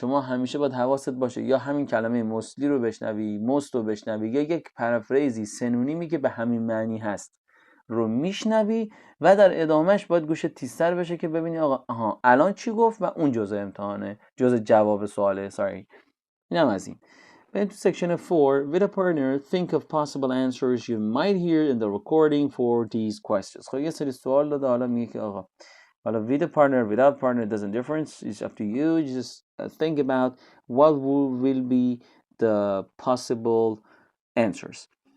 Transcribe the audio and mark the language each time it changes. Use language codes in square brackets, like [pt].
[fa] شما همیشه باید حواست باشه یا همین کلمه موستلی رو بشنوی، موست رو بشنوی، یا یک پرافریزی سنونیمی که به همین معنی هست رو میشنوی و در ادامهش باید گوشت تیزتر بشه که ببینی آقا آها الان چی گفت و اون جزء امتحانه، جزء جواب سواله. اینم از این. بریم تو section 4. [en] With a partner, think of possible answers you might hear in the recording for these questions. [fa] خب یه سری سوال داده، حالا میگه که آقا حالا [en] with a partner, without partner, it doesn't difference. It's up to you. Just think about what will be the possible answers.